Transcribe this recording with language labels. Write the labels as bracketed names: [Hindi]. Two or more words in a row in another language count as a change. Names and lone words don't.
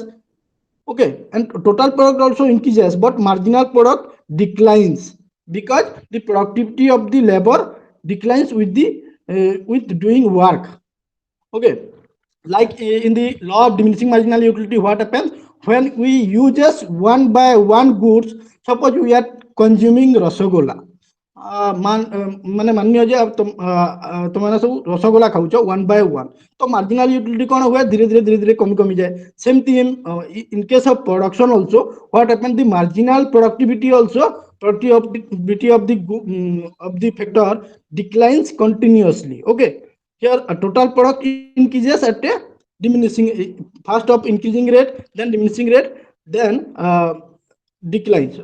[English] Okay, and total product also increases, but marginal product declines because the productivity of the labor declines with doing work. Okay, like in the law of diminishing marginal utility, what happens when we use just one by one goods? Suppose we are consuming rasagola. [Odia] ମାନେ ମାନ୍ୟ ଯେ ତୁମେ ସବୁ ରସଗୋଲା ଖାଉଛ [English] one by one, [Odia] ତ [English] marginal utility [Odia] କ'ଣ ହୁଏ, ଧୀରେ ଧୀରେ ଧୀରେ ଧୀରେ କମି କମିଯାଏ। [English] ସେମିତି in case of production also, what happens, the marginal productivity also, productivity of the factor declines continuously. Okay, here a total product increases at a diminishing, first of increasing rate, then diminishing rate, then declines.